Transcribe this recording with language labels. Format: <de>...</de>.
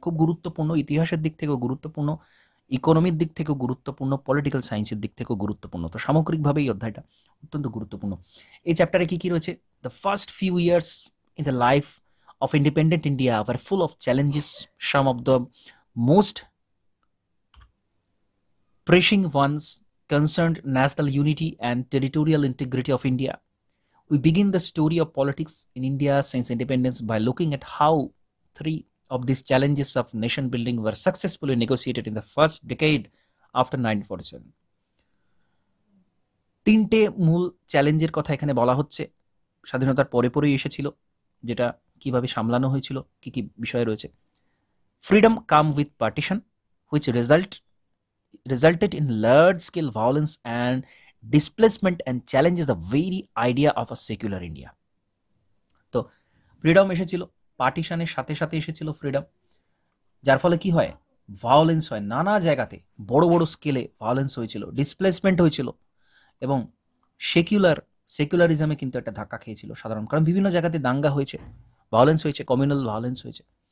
<bn>খুব গুরুত্বপূর্ণ, ইতিহাসের দিক থেকেও গুরুত্বপূর্ণ, ইকোনমির দিক থেকেও গুরুত্বপূর্ণ, পলিটিক্যাল সায়েন্সের দিক থেকেও গুরুত্বপূর্ণ। তো সামগ্রিকভাবে এই অধ্যায়টা অত্যন্ত গুরুত্বপূর্ণ। এই চ্যাপ্টারে কি কি রয়েছে?</bn> <en>The first few years in the life of independent India were full of challenges, some of the most pressing ones concerned national unity and territorial integrity of India. We begin the story of politics in India since independence by looking at how three of these challenges of nation building were successfully negotiated in the first decade after 1947.</en> <bn>তিনটে মূল চ্যালেঞ্জের কথা এখানে বলা হচ্ছে, স্বাধীনতার পরে পরেই এসেছিল, যেটা কিভাবে সামলানো হয়েছিল, কি কি বিষয় রয়েছে।</bn> <en>Freedom came with partition which resulted in large scale violence and displacement and challenges the very idea of a secular India.</en> <bn>তো ফ্রিডম এসেছিল, পার্টিশনের সাথে সাথে এসেছিল ফ্রিডম, যার ফলে কি হয়, ভায়োলেন্স হয় নানা জায়গাতে, বড় বড় স্কেলে ভায়োলেন্স হয়েছিল, ডিসপ্লেসমেন্ট হয়েছিল, এবং সেকুলারিজমে কিন্তু একটা ধাক্কা খেয়েছিল সাধারণ, কারণ বিভিন্ন জায়গাতে দাঙ্গা হয়েছে, ভায়োলেন্স হয়েছে, কমিউনাল ভায়োলেন্স হয়েছে।</bn>